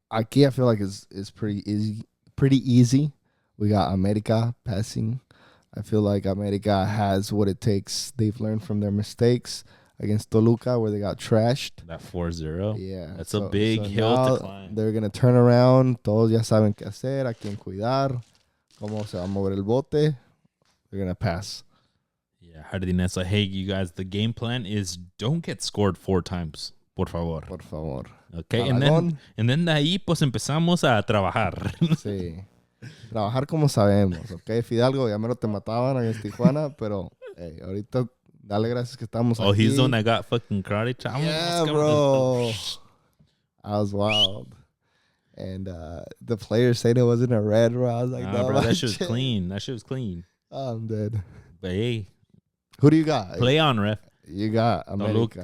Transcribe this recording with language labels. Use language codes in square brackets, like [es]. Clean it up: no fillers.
[es] Aquí [en] I feel like it's pretty easy. Pretty easy. We got America passing. I feel like America has what it takes. They've learned from their mistakes against Toluca where they got trashed. That 4-0. Yeah. That's a big hill to climb. They're going to turn around. [es] Todos ya saben qué hacer, a quién cuidar, cómo se va a mover el bote. [en] They're going to pass. Yeah, Jardinez like, hey, you guys, the game plan is don't get scored 4 times, [es] por favor. Por favor. [en] Okay, and then [es] de ahí pues empezamos a trabajar. Sí. Trabajar como sabemos, ¿ok? Fidalgo, ya menos te mataban en Tijuana, pero hey, ahorita dale gracias que estamos aquí. [en] Oh, he's the one that got fucking karate chop. Yeah, bro. I was wild. And the players said it wasn't a red, bro. I was like, no, bro, that shit was clean. That shit was clean. Oh, I'm dead. But hey, who do you got? Play on, ref. You got America.